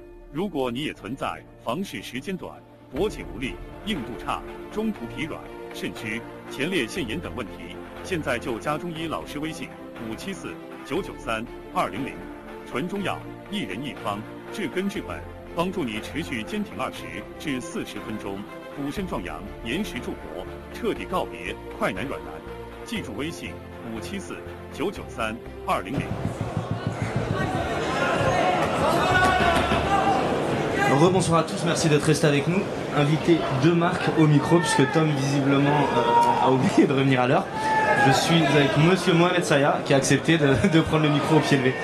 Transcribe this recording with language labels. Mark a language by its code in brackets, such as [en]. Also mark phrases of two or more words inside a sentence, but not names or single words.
[zh] 如果你也存在房事时间短、勃起无力、硬度差、中途疲软、肾虚、前列腺炎等问题，现在就加中医老师微信574-993-200，纯中药，一人一方，治根治本，帮助你持续坚挺20至40分钟，补肾壮阳，延时助勃，彻底告别快男软男。记住微信574-993-200。 [fr] Rebonsoir à tous, merci d'être restés avec nous. Invité de marque au micro, puisque Tom visiblement a oublié de revenir à l'heure. Je suis avec monsieur Mohamed Saya qui a accepté de prendre le micro au pied levé.